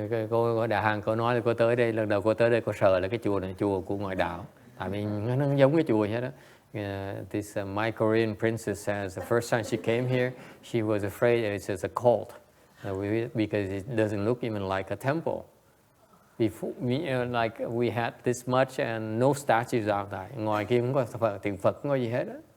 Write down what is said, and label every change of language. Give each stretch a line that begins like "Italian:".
Vietnamese: Cô ở Đà Hàn cô nói là cô tới đây lần đầu cô tới đây cô sợ là cái chùa này chùa của ngoại đạo, tại vì nó giống cái chùa hết đó.
English: This my Korean princess says the first time she came here she was afraid it's just a cult because it doesn't look even like a temple. Before like we had this much and no statues out there.
Vietnamese: Ngoài kia không có tượng Phật không có gì hết đó.